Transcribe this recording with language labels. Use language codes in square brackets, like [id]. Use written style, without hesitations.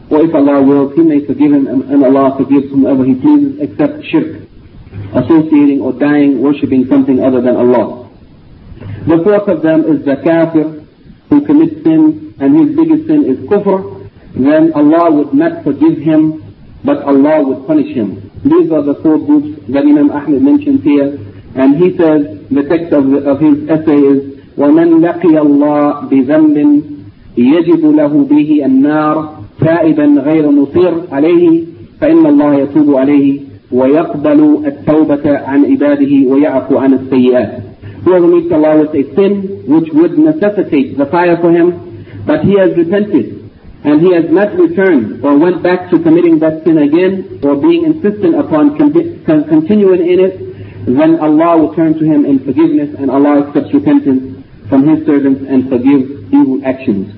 [en] Or if Allah wills, He may forgive him, and Allah forgives whomever He pleases, except shirk, associating or dying, worshipping something other than Allah. The fourth of them is the kafir, who commits sin, and his biggest sin is kufr. Then Allah would not forgive him, but Allah would punish him. These are the four groups that Imam Ahmed mentions here. And he says, the text of his essay is, [ar] وَمَنْ لَقِيَ اللَّهِ بِذَنْبٍ يَجِبُ لَهُ بِهِ النَّارِ تَائِبًا غَيْرَ مُصِرٍ عَلَيْهِ فَإِنَّ اللَّهَ يَتُوبُ عَلَيْهِ ويقبل التوبة عن عباده ويعفو عن السيئات. [en] He has made the law with a sin which would necessitate the fire for him, but he has repented and he has not returned or went back to committing that sin again or being insistent upon continuing in it, then Allah will turn to him in forgiveness and Allah accepts repentance from his servants and forgives evil actions.